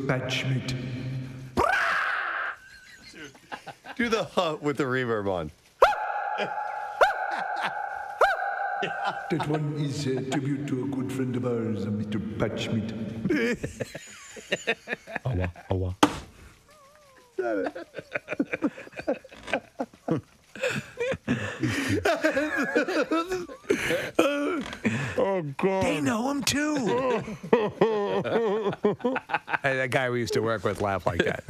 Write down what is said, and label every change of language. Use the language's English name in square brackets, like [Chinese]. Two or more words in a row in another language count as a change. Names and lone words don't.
[English] Patchmit. Do the with the reverb on. That one is a tribute to a good friend of ours, Mr. Patchmit. Awa, awa. Oh, God. They know him too. Hey, that guy we used to work with laughed like that.